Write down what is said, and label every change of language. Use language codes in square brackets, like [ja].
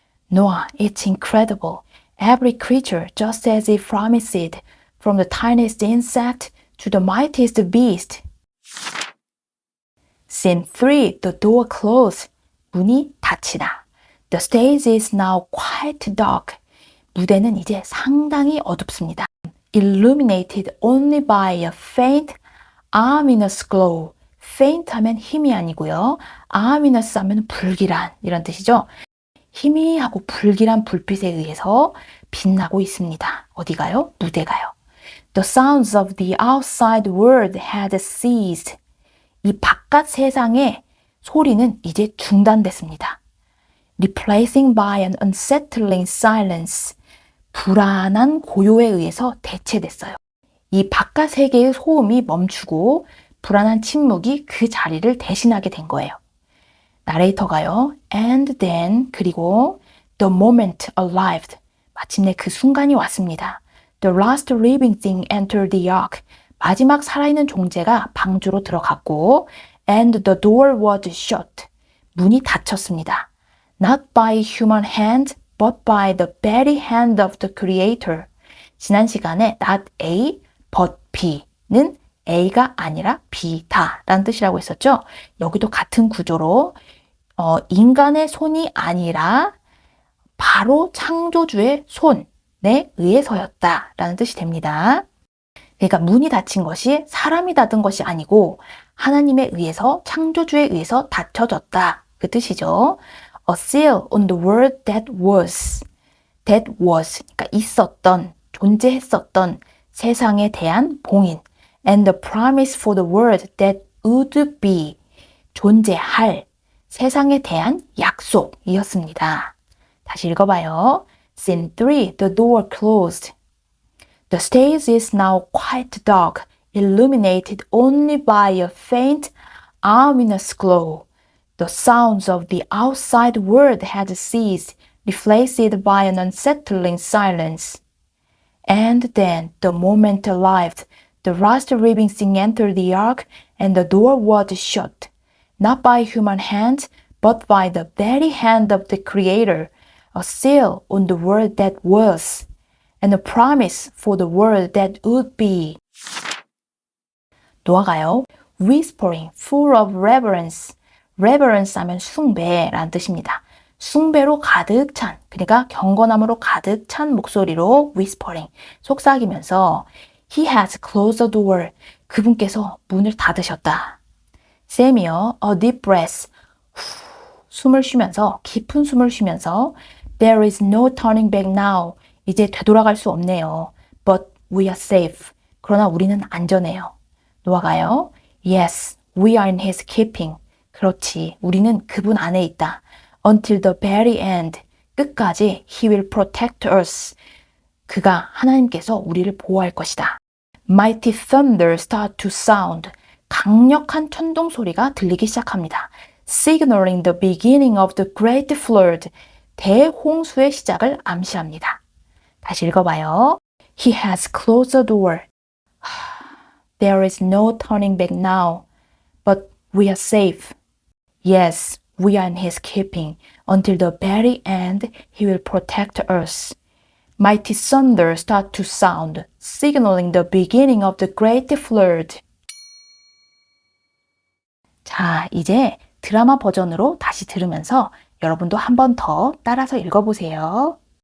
[en] Noah, it's incredible. Every creature, just as he promised, from the tiniest insect to the mightiest beast. Scene 3, the door closed. [ko] 문이 닫히다. [en] The stage is now quite dark. [ko] 무대는 이제 상당히 어둡습니다. [en] Illuminated only by a faint, ominous glow. [ko] faint 하면 힘이 아니고요. ominous 하면 불길한 이런 뜻이죠. 희미하고 불길한 불빛에 의해서 빛나고 있습니다. 어디가요? 무대가요. [en] The sounds of the outside world had ceased. [ko] 이 바깥 세상의 소리는 이제 중단됐습니다. [en] Replacing by an unsettling silence. [ko] 불안한 고요에 의해서 대체됐어요. 이 바깥 세계의 소음이 멈추고 불안한 침묵이 그 자리를 대신하게 된 거예요. 나레이터가요. [en] And then [ko] 그리고 [en] the moment arrived. [ko] 마침내 그 순간이 왔습니다. [en] The last living thing entered the ark. [ko] 마지막 살아있는 존재가 방주로 들어갔고 [en] and the door was shut. [ko] 문이 닫혔습니다. [en] Not by human hand, but by the very hand of the Creator. [ko] 지난 시간에 [en] not A, but B [ko] 는 A가 아니라 B다 라는 뜻이라고 했었죠. 여기도 같은 구조로 인간의 손이 아니라 바로 창조주의 손에 의해서였다 라는 뜻이 됩니다. 그러니까 문이 닫힌 것이 사람이 닫은 것이 아니고 하나님에 의해서 창조주에 의해서 닫혀졌다 그 뜻이죠. [en] A seal on the world that was. That was [ko] 그러니까 있었던 존재했었던 세상에 대한 봉인. [en] And the promise for the world that would be. [ko] 존재할 세상에 대한 약속이었습니다. 다시 읽어봐요. [en] Scene 3. The door closed. The stage is now quite dark, illuminated only by a faint, ominous glow. The sounds of the outside world had ceased, replaced by an unsettling silence. And then the moment arrived. The last living thing entered the ark, and the door was shut, not by human hand, but by the very hand of the Creator, a seal on the world that was, and a promise for the world that would be. [ko] 노아가요. [en] Whispering, full of reverence. [ko] reverence 하면 숭배라는 뜻입니다. 숭배로 가득 찬, 그러니까 경건함으로 가득 찬 목소리로 whispering, 속삭이면서 [en] He has closed the door. [ko] 그분께서 문을 닫으셨다. [en] 샘이요. A deep breath. [ko] 숨을 쉬면서, 깊은 숨을 쉬면서 [en] There is no turning back now. [ko] 이제 되돌아갈 수 없네요. [en] But we are safe. [ko] 그러나 우리는 안전해요. 노아가요. [en] Yes, we are in his keeping. [ko] 그렇지, 우리는 그분 안에 있다. [en] Until the very end. [ko] 끝까지 [en] He will protect us. [ko] 그가 하나님께서 우리를 보호할 것이다. [en] Mighty thunder start to sound. [ko] 강력한 천둥 소리가 들리기 시작합니다. [en] Signaling the beginning of the great flood. [ko] 대홍수의 시작을 암시합니다. 다시 읽어봐요. [en] He has closed the door. There is no turning back now. But we are safe. Yes, we are in his keeping. Until the very end, he will protect us. Mighty thunder start to sound, signaling the beginning of the great flood. [ko] 자, 이제 드라마 버전으로 다시 들으면서 여러분도 한 번 더 따라서 읽어보세요.